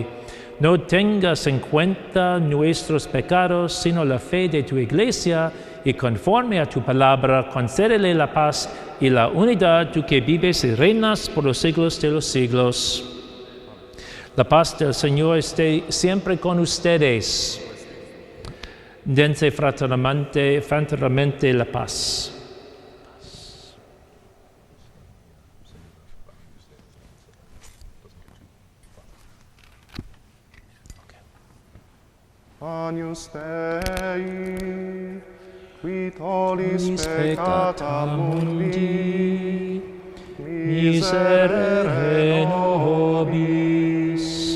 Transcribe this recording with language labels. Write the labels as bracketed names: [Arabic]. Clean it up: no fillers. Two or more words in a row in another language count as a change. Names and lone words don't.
[Spanish] No tengas en cuenta nuestros pecados, sino la fe de tu Iglesia, y conforme a tu palabra, concédele la paz y la unidad, tú que vives y reinas por los siglos de los siglos. La paz del Señor esté siempre con ustedes. Dense fraternalmente la paz. [Latin] Agnus Dei, qui tollis peccata mundi, miserere nobis.